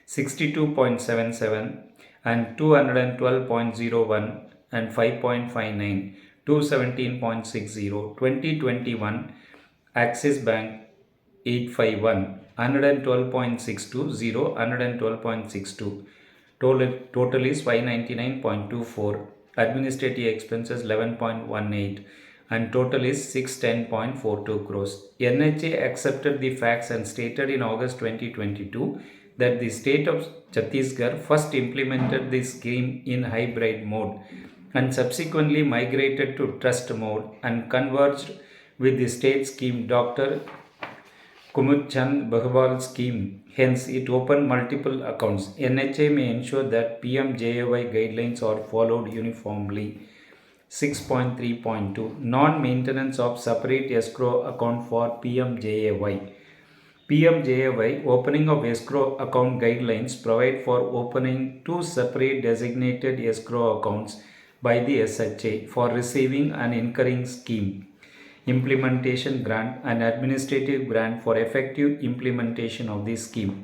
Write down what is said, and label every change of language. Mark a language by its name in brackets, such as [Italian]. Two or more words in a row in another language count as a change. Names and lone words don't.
[English] 62.77 and 212.01 and 5.59, 217.60, 2021 Axis Bank 851, 112.62, 112.62, total is 599.24, administrative expenses 11.18 and total is 610.42 crores. NHA accepted the facts and stated in August 2022 that the state of Chhattisgarh first implemented the scheme in hybrid mode and subsequently migrated to trust mode and converged with the state scheme Dr. Kumudchand Bahwal scheme. Hence, it opened multiple accounts. NHA may ensure that PMJAY guidelines are followed uniformly. 6.3.2 Non-maintenance of separate escrow account for PMJAY. PMJAY opening of escrow account guidelines provide for opening 2 separate designated escrow accounts by the SHA for receiving and incurring scheme implementation grant and administrative grant for effective implementation of the scheme.